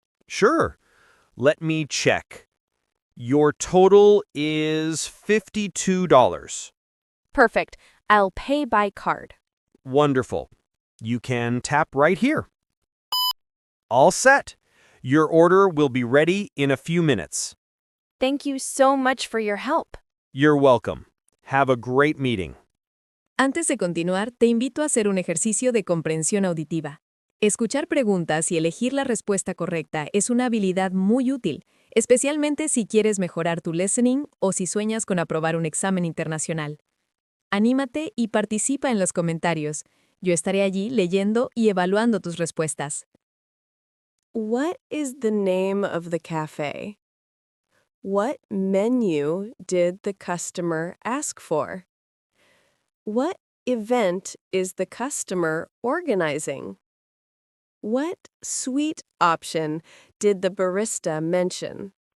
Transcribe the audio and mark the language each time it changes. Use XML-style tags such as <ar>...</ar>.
<en>Sure. Let me check. Your total is $52. Perfect. I'll pay by card. Wonderful. You can tap right here. All set. Your order will be ready in a few minutes. Thank you so much for your help. You're welcome. Have a great meeting.</en> <es>Antes de continuar, te invito a hacer un ejercicio de comprensión auditiva. Escuchar preguntas y elegir la respuesta correcta es una habilidad muy útil, especialmente si quieres mejorar tu listening o si sueñas con aprobar un examen internacional. Anímate y participa en los comentarios. Yo estaré allí leyendo y evaluando tus respuestas.</es> <en>What is the name of the cafe? What menu did the customer ask for? What event is the customer organizing? What sweet option did the barista mention?</en>